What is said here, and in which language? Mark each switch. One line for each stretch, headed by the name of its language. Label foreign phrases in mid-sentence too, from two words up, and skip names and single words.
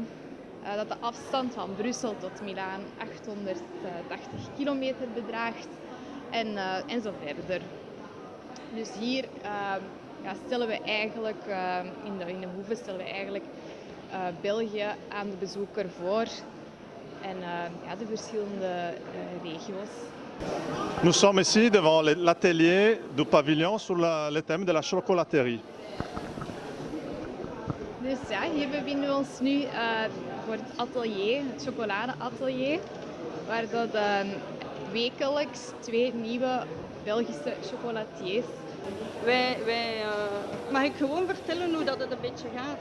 Dutch: Dat de afstand van Brussel tot Milaan 880 kilometer bedraagt. En zo verder. Dus hier stellen we eigenlijk, in de Hoeve stellen we eigenlijk België aan de bezoeker voor. En de verschillende regio's.
French: Nous sommes ici devant l'atelier du pavillon sur le thème de la chocolaterie.
Dutch: Dus ja, hier bevinden we ons nu voor het atelier, het chocoladeatelier, waar dat wekelijks 2 nieuwe Belgische chocolatiers. Mag ik gewoon vertellen hoe dat het een beetje gaat?